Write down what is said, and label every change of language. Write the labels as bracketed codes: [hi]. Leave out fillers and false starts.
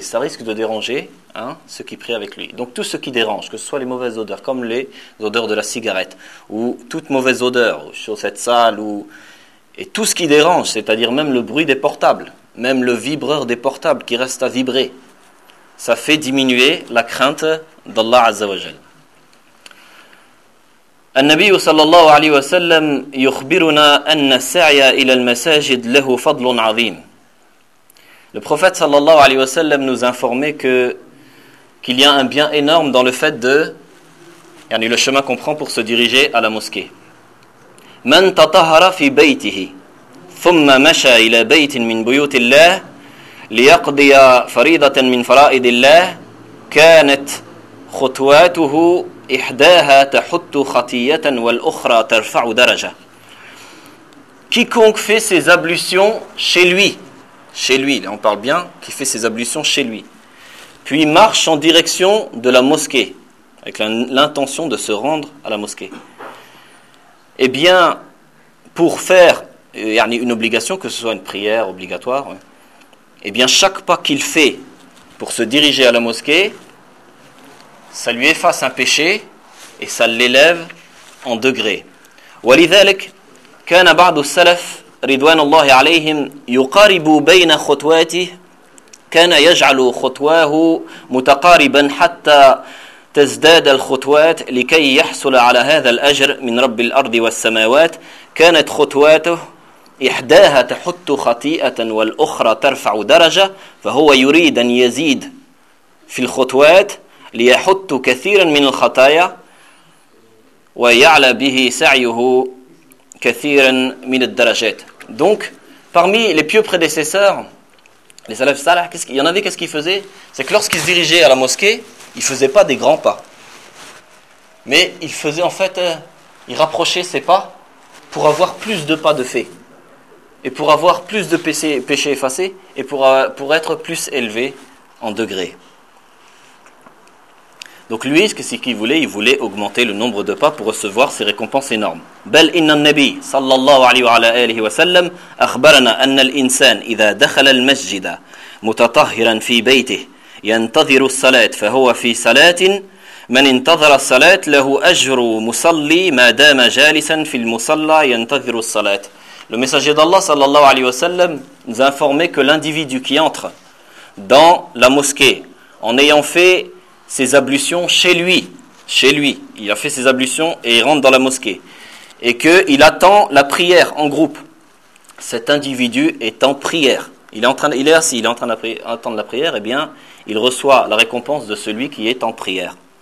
[fr] Ça risque de déranger ceux qui prient avec lui. Donc tout ce qui dérange, que ce soit les mauvaises odeurs, comme les odeurs de la cigarette, ou toute mauvaise odeur, ou chaussettes sales, ou... et tout ce qui dérange, c'est-à-dire même le bruit des portables, même le vibreur des portables qui reste à vibrer, ça fait diminuer la crainte d'Allah Azza wa Jal. [ar] النبي صلى الله عليه وسلم يخبرنا أن السعي إلى المساجد له فضل عظيم. [fr] Le prophète [ar] صلى الله عليه وسلم [fr] nous informait qu'il y a un bien énorme dans le fait de, yani le chemin qu'on prend pour se diriger à la mosquée. [ar] من تطهر في بيته ثم مشى إلى بيت من بيوت الله ليقضي فريضة من فرائض الله كانت خطواته إحداها تحط خطية والأخرى ترفع درجة. [fr] Quiconque fait ses ablutions chez lui, là on parle bien, qui fait ses ablutions chez lui, puis marche en direction de la mosquée, avec l'intention de se rendre à la mosquée, eh bien, pour faire une obligation, que ce soit une prière obligatoire, eh bien, chaque pas qu'il fait pour se diriger à la mosquée, ça lui efface un péché et ça l'élève en degré. [ar] ولذلك كان بعض السلف رضوان الله عليهم يقارب بين خطواته كان يجعل خطواه متقاربا حتى تزداد الخطوات لكي يحصل على هذا الأجر من رب الأرض والسماوات. كانت خطواته إحداها تحط خطيئة والأخرى ترفع درجة، فهو يريد أن يزيد في الخطوات ليحط كثيرا من الخطايا ويعلى به سعيه كثيرا من الدرجات. [fr] Donc, parmi les pieux prédécesseurs, les salafs salih, il y en avait, qu'est-ce qu'ils faisaient ? C'est que lorsqu'ils se dirigeaient à la mosquée, ils ne faisaient pas des grands pas. Mais ils faisaient en fait, ils rapprochaient ses pas pour avoir plus de pas de fait. Et pour avoir plus de péchés effacés et pour être plus élevé en degré. Donc lui, ce qu'il voulait, il voulait augmenter le nombre de pas pour recevoir ses récompenses énormes. [ar] بل إن النبي صلى الله عليه وعلى آله وسلم أخبرنا أن الإنسان إذا دخل المسجد متطهرا في بيته ينتظر الصلاة فهو في صلاة من انتظر الصلاة له أجر مصلي ما دام جالسا في المصلى ينتظر الصلاة. [fr] Le messager d'Allah [ar] صلى الله عليه وسلم [fr] nous a informé que l'individu qui entre dans la mosquée en ayant fait ses ablutions chez lui, il a fait ses ablutions et il rentre dans la mosquée et qu'il attend la prière en groupe, cet individu est en prière, il est assis, il est en train d'attendre la prière, et bien il reçoit la récompense de celui qui est en prière.